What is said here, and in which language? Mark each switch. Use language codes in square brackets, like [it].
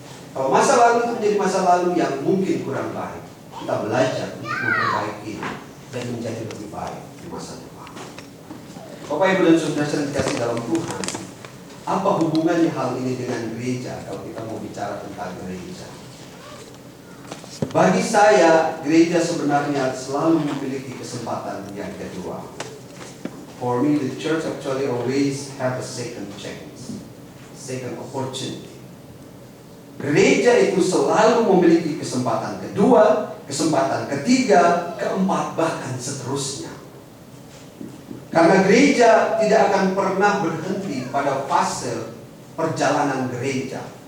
[id] Kalau masa lalu itu menjadi masa lalu yang mungkin kurang baik, kita belajar untuk memperbaiki dan menjadi lebih baik di masa depan. Bapak Ibu dan Saudara yang dikasih dalam Tuhan, apa hubungannya hal ini dengan gereja kalau kita mau bicara tentang gereja? Bagi saya, gereja sebenarnya selalu memiliki kesempatan yang kedua. [en] For me, the church actually always have a second chance, second opportunity. [id] Gereja itu selalu memiliki kesempatan kedua, kesempatan ketiga, keempat, bahkan seterusnya. Karena gereja tidak akan pernah berhenti pada fase perjalanan gereja.